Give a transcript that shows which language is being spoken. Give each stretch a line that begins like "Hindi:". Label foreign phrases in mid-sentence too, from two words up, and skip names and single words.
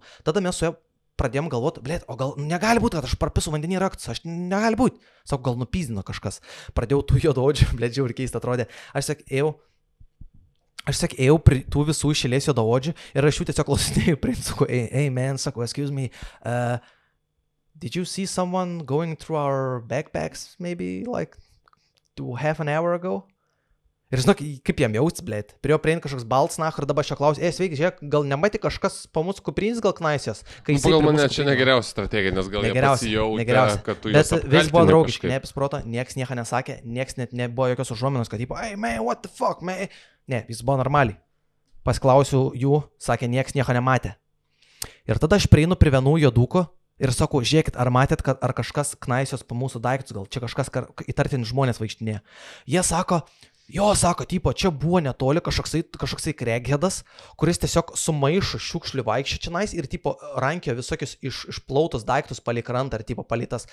Lithuanian: Tada mes su juo pradėjom galvoti, blėt, o gal negali būti, kad aš parpisu vandenį raktus, aš negali būti. Sakau, gal nupyzdino kažkas. Pradėjau tų juodaodžių, blėt, žiauriai keista atrodė. Aš ėjau prie tų visų išėlės juodaodžių ir aš jų tiesiog klausinėjau, sakau,
English: hey man,
Lithuanian: sakau,
English: excuse me, did you see someone going through our backpacks maybe like half an hour ago?
Lithuanian: Ir žinok, kaip jam jausti, blėt. Prie jo priein kažkoks balts nach ir dabar aš jo klausiu, sveiki, žiūrėk, gal nematė kažkas po mūsų kuprinis gal knaisės? Pagal mane čia negeriausia strategija, nes gal jie pasijautė, kad tu juos apkaltini. Bet vis buvo draugiškai, neapis proto, nieks nieko nesakė, nieks net nebuvo jokios užuominos, kad tipo,
English: hey man, what the fuck, man?
Lithuanian: Ne, jis buvo normaliai. Pasklausiu jų, sakė, nieks nieko nematė. Ir tada aš prieinu prie vienų juodukų ir sakau, žiūrėkit, ar matėt, ar kažkas knaisios po mūsų daiktus, gal čia kažkas įtartini žmonės vaikštinė. Jie sako, tipo, čia buvo netoli kažkoksai kreghedas, kuris tiesiog sumaišo šiukšlių vaikščia čionais ir tipo rankio visokius išplautus daiktus palei krantą ar tipo palytas.